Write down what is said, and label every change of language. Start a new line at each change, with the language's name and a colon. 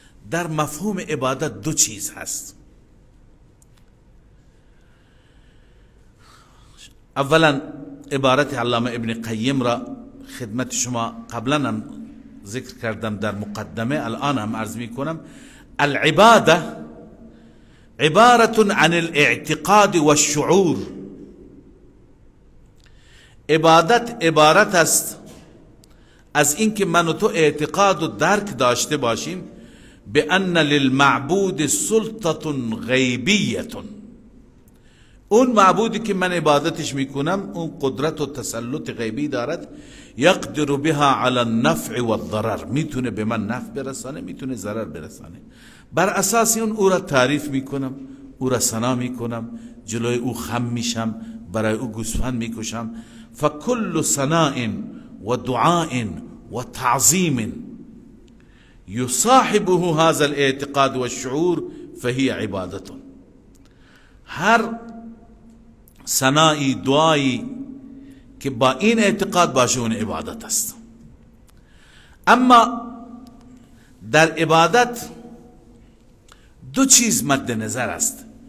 Persian: در مفهوم عبادت دو چیز هست. اولا عبارت علامه ابن قیم را خدمت شما قبلا هم ذکر کردم در مقدمه، الان هم عرض می کنم.
Arabic: العباده عبارة عن الاعتقاد والشعور.
Persian: عبادت عبارت است از اینکه من و تو اعتقاد و درک داشته باشیم به
Arabic: ان للمعبود سلطة غیبیة.
Persian: اون معبودی که من عبادتش میکنم اون قدرت و تسلط غیبی دارد،
Arabic: یقدر بها على النفع والضرر.
Persian: میتونه به من نفع برسانه، میتونه ضرر برسانه. بر اساس اون او را تعریف میکنم، او را ثنا میکنم، جلوی او خم میشم، برای او گوسفند میکشم.
Arabic: فکل ثناء و دعاء و تعظیم یصاحبه هذا الاعتقاد والشعور فهي عبادت.
Persian: هر ثنایی، دعایی که با این اعتقاد باشه اون عبادت است. اما در عبادت دو چیز مد نظر است.